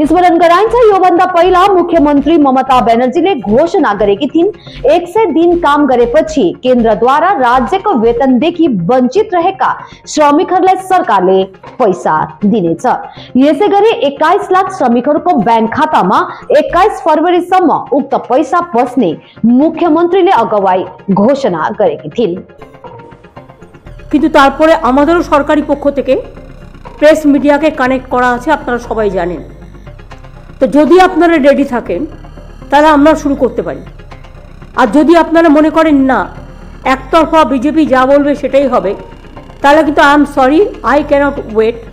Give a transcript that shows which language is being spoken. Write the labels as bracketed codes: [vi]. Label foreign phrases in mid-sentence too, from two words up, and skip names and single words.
[ne] स्मरण गराइन्छ, योभन्दा पहिला मुख्यमन्त्री ममता ब्यानर्जीले घोषणा गरेकी थिइन्, 100 दिन काम गरेपछि केन्द्रद्वारा राज्यको वेतनदेखि वञ्चित रहेका श्रमिकहरूलाई सरकारले पैसा दिनेछ। यसैगरी 21 लाख श्रमिकहरूको ब्याङ्क खातामा 21 फरवरीसम्म उक्त पैसा पस्ने मुख्यमन्त्रीले अगुवाई घोषणा गरेकी थिइन्। [bn] কিন্তু তারপরে আমাদেরও সরকারি পক্ষ থেকে প্রেস মিডিয়াকে কানেক্ট করা আছে, আপনারা সবাই জানেন। তো যদি আপনারা রেডি থাকেন তাহলে আমরা শুরু করতে পারি। আর যদি আপনারা মনে করেন না একতরফা বিজেপি যা বলবে সেটাই হবে, তাহলে কিন্তু [en] I am sorry, I can't wait.